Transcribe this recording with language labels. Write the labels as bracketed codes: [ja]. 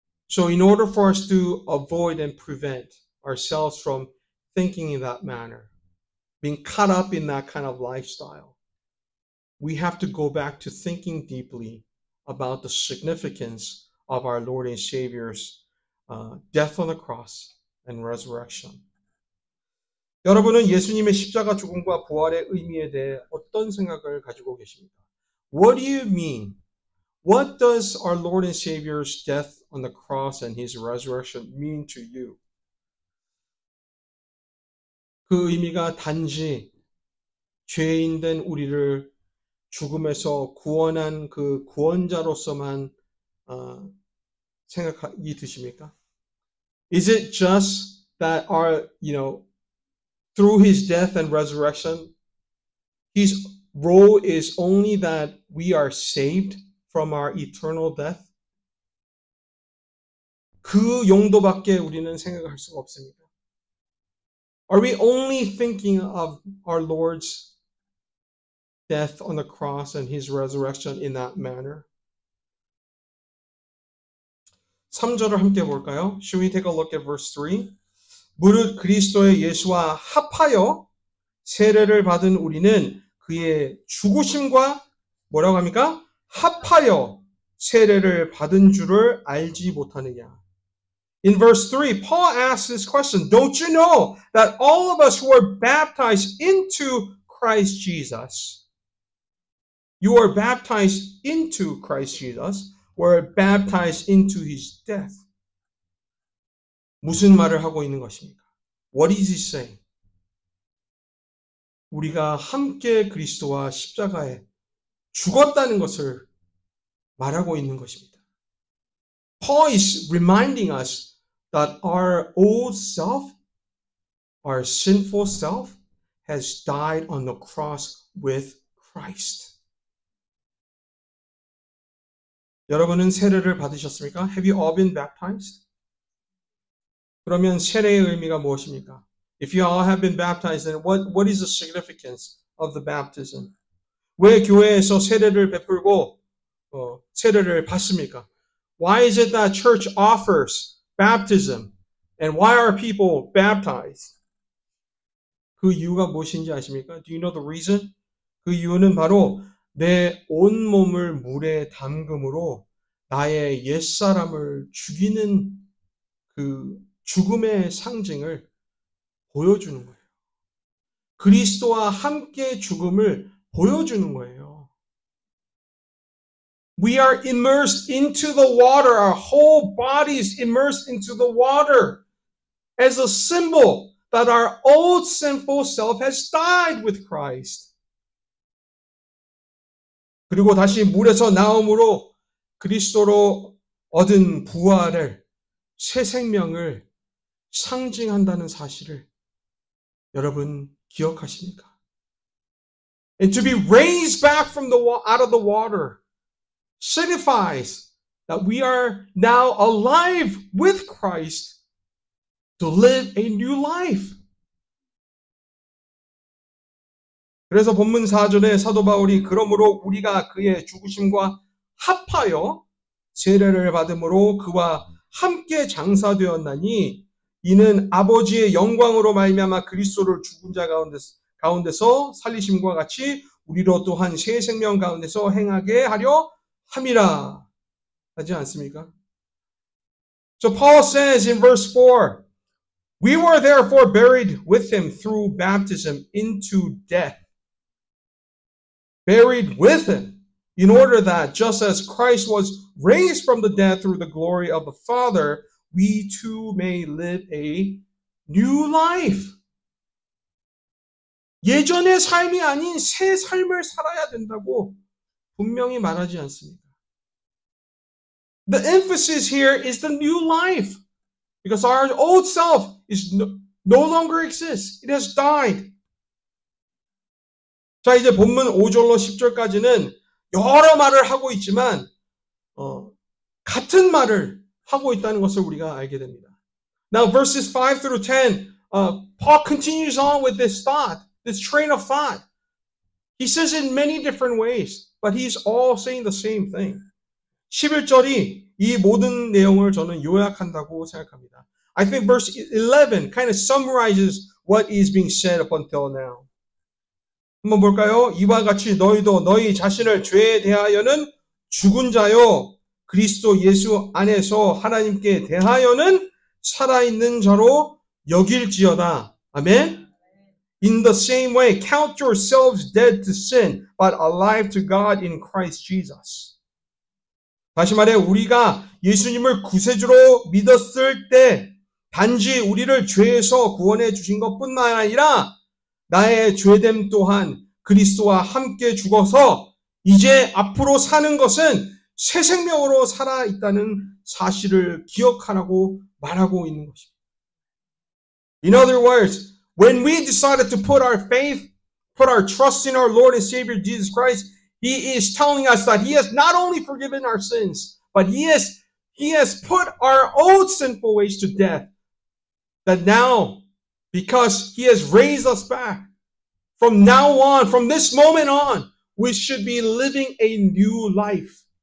[en] So in order for us to avoid and prevent ourselves from thinking in that manner, being caught up in that kind of lifestyle, we have to go back to thinking deeply about the significance of our Lord and Savior's death on the cross and resurrection. [ko] 여러분은 예수님의 십자가 죽음과 부활의 의미에 대해 어떤 생각을 가지고 계십니까? [en] What do you mean? What does our Lord and Savior's death on the cross and His resurrection mean to you? [ko] 그 의미가 단지 죄인된 우리를 죽음에서 구원한 그 구원자로서만 생각이 드십니까? [en] Is it just that our, through His death and resurrection, His role is only that we are saved from our eternal death? [ko] 그 용도밖에 우리는 생각할 수가 없습니다. [en] Are we only thinking of our Lord's death on the cross and His resurrection in that manner? [ko] 3절을 함께 볼까요? [en] Should we take a look at verse 3? [ko] 무릇 그리스도의 예수와 합하여 세례를 받은 우리는 그의 죽으심과 뭐라고 합니까? 합하여 세례를 받은 줄을 알지 못하느냐. [en] In verse 3, Paul asks this question, don't you know that all of us who are baptized into Christ Jesus, you are baptized into Christ Jesus, were baptized into His death. [ko] 무슨 말을 하고 있는 것입니까? [en] What is he saying? [ko] 우리가 함께 그리스도와 십자가에 죽었다는 것을 말하고 있는 것입니다. [en] Paul is reminding us that our old self, our sinful self, has died on the cross with Christ. [ko] 여러분은 세례를 받으셨습니까? [en] Have you all been baptized? [ko] 그러면 세례의 의미가 무엇입니까? [en] If you all have been baptized, then what is the significance of the baptism? [ko] 왜 교회에서 세례를 베풀고 세례를 받습니까? [en] Why is it that church offers baptism? And why are people baptized? [ko] 그 이유가 무엇인지 아십니까? [en] Do you know the reason? [ko] 그 이유는 바로 내 온몸을 물에 담금으로 나의 옛사람을 죽이는 그 죽음의 상징을 보여주는 거예요. 그리스도와 함께 죽음을 보여주는 거예요. [en] We are immersed into the water. Our whole body is immersed into the water as a symbol that our old sinful self has died with Christ. [ko] 그리고 다시 물에서 나옴으로 그리스도로 얻은 부활을, 새 생명을 상징한다는 사실을 여러분 기억하십니까? [en] And to be raised back from out of the water signifies that we are now alive with Christ to live a new life. [ko] 그래서 본문 4절에 사도 바울이 그러므로 우리가 그의 죽으심과 합하여 세례를 받음으로 그와 함께 장사되었나니 이는 아버지의 영광으로 말미암아 그리스도를 죽은 자 가운데서 살리심과 같이 우리로 또한 새 생명 가운데서 행하게 하려 함이라 하지 않습니까? [en] So Paul says in verse 4, we were therefore buried with him through baptism into death. Buried with him, in order that just as Christ was raised from the dead through the glory of the Father, we too may live a new life. [ko] 예전의 삶이 아닌 새 삶을 살아야 된다고 분명히 말하지 않습니까? [en] The emphasis here is the new life. Because our old self is no longer exists. It has died. [ko] 자, 이제 본문 5절로 10절까지는 여러 말을 하고 있지만 같은 말을 하고 있다는 것을 우리가 알게 됩니다. [en] Now verses 5 through 10, Paul continues on with this thought, this train of thought. He says it in many different ways, but he's all saying the same thing. [ko] 11절이 이 모든 내용을 저는 요약한다고 생각합니다. [en] I think verse 11 kind of summarizes what is being said up until now. [ko] 한번 볼까요? 이와 같이 너희도 너희 자신을 죄에 대하여는 죽은 자요 그리스도 예수 안에서 하나님께 대하여는 살아있는 자로 여길지어다. 아멘. [en] In the same way, count yourselves dead to sin, but alive to God in Christ Jesus. [ko] 다시 말해 우리가 예수님을 구세주로 믿었을 때 단지 우리를 죄에서 구원해 주신 것뿐만 아니라 나의 죄됨 또한 그리스도와 함께 죽어서 이제 앞으로 사는 것은 새 생명으로 살아있다는 사실을 기억하라고 말하고 있는 것입니다. [en] In other words, when we decided to put our faith, put our trust in our Lord and Savior Jesus Christ, He is telling us that He has not only forgiven our sins, but He has put our old sinful ways to death. That now, because He has raised us back, from now on, from this moment on, we should be living a new life.